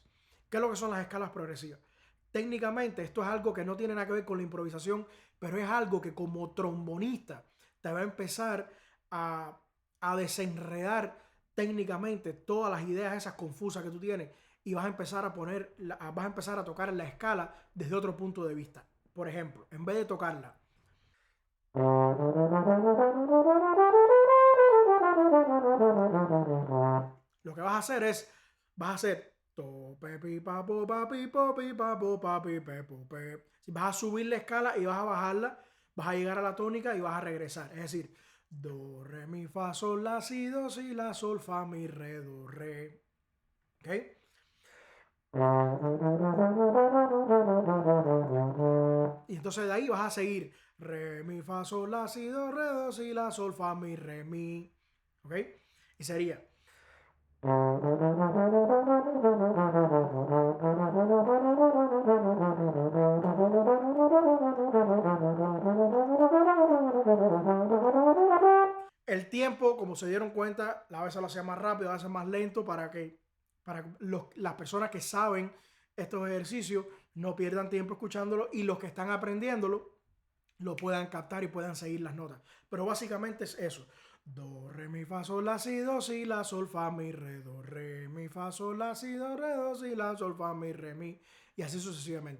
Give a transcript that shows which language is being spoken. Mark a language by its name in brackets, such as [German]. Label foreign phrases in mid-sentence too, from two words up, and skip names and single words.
[Spanish] ¿Qué es lo que son las escalas progresivas? Técnicamente esto es algo que no tiene nada que ver con la improvisación, pero es algo que como trombonista te va a empezar a desenredar técnicamente todas las ideas esas confusas que tú tienes y vas a empezar vas a empezar a tocar la escala desde otro punto de vista. Por ejemplo, en vez de tocarla lo que vas a hacer es, vas a hacer to, pe, pi, pa, po, pa, pi, po, pi, pa, po, pa, pi, pe, po, pe. Si vas a subir la escala y vas a bajarla, vas a llegar a la tónica y vas a regresar. Es decir, do, re, mi, fa, sol, la, si, do, si, la, sol, fa, mi, re, do, re. ¿Ok? Y entonces de ahí vas a seguir re, mi, fa, sol, la, si, do, re, do, si, la, sol, fa, mi, re, mi. ¿Ok? Y sería el tiempo, como se dieron cuenta, a veces lo hacía más rápido, a veces más lento para las personas que saben estos ejercicios no pierdan tiempo escuchándolo y los que están aprendiéndolo lo puedan captar y puedan seguir las notas. Pero básicamente es eso. Do, re, mi, fa, sol, la, si, do, si, la, sol, fa, mi, re, do, re, mi, fa, sol, la, si, do, re, do, si, la, sol, fa, mi, re, mi. Y así sucesivamente.